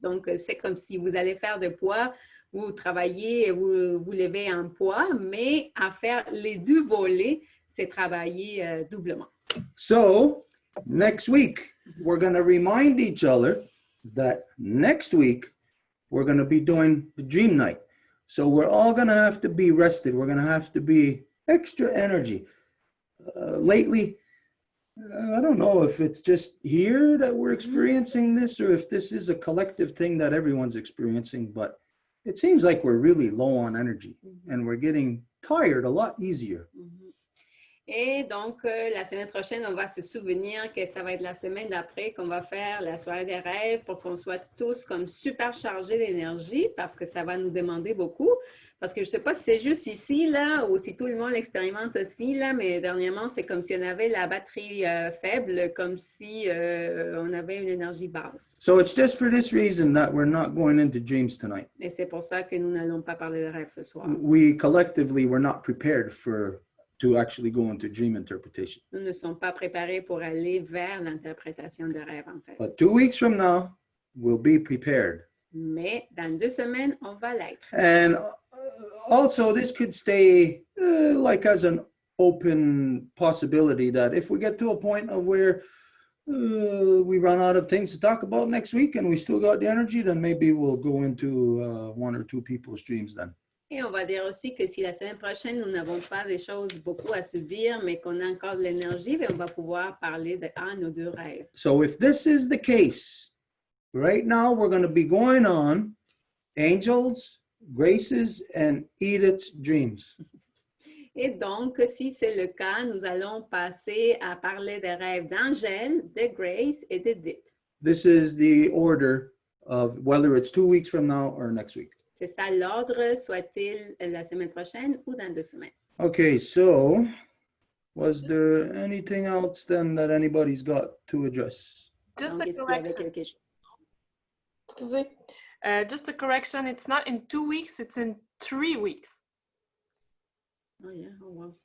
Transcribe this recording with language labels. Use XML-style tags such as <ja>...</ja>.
<fr>Donc, c'est comme si vous allez faire de poids, vous travaillez, vous levez un poids, mais à faire les deux volets, c'est travailler doublement.</fr> <en>So, next week, we're going to remind each other that next week, we're going to be doing the dream night. So we're all going to have to be rested. We're going to have to be extra energy. Lately, I don't know if it's just here that we're experiencing this or if this is a collective thing that everyone's experiencing, but it seems like we're really low on energy and we're getting tired a lot easier.</en> <fr>Et donc, la semaine prochaine, on va se souvenir que ça va être la semaine d'après qu'on va faire la soirée des rêves pour qu'on soit tous comme super chargés d'énergie parce que ça va nous demander beaucoup. Parce que je ne sais pas si c'est juste ici, là, ou si tout le monde l'expérimente aussi, là, mais dernièrement, c'est comme si on avait la batterie faible, comme si on avait une énergie basse.</fr> <en>So it's just for this reason that we're not going into dreams tonight.</en> <fr>Et c'est pour ça que nous n'allons pas parler de rêves ce soir.</fr> <en>We collectively were not prepared to actually go into dream interpretation.</en> <fr>Nous ne sommes pas préparés pour aller vers l'interprétation de rêves, en fait.</fr> <en>But 2 weeks from now, we'll be prepared.</en> <fr>Mais dans 2 semaines, on va l'être.</fr> <en>And also, this could stay like as an open possibility that if we get to a point of where we run out of things to talk about next week and we still got the energy, then maybe we'll go into 1 or 2 people's dreams then.</en> <fr>Et on va dire aussi que si la semaine prochaine, nous n'avons pas des choses beaucoup à se dire, mais qu'on a encore de l'énergie, on va pouvoir parler de un ou 2 rêves.</fr> <en>So if this is the case, right now we're going to be going on angels, Grace's, and Edith's dreams.</en> <fr>Et donc, si c'est le cas, nous allons passer à parler des rêves d'Angèle, de Grace et d'Edith.</fr> <en>This is the order of whether it's 2 weeks from now or next week.</en> <fr>C'est ça l'ordre, soit-il la semaine prochaine ou dans 2 semaines.</fr> <en>Okay, so was there anything else then that anybody's got to address? Just</en> <fr>Donc,</fr> <en>a</en> <fr>est-ce qu'il y avait</fr> <en>correction.</en> <fr>quelque chose? Excusez.</fr> <en>Just a correction. It's not in 2 weeks. It's in 3 weeks. Oh, yeah. Oh, wow.</en>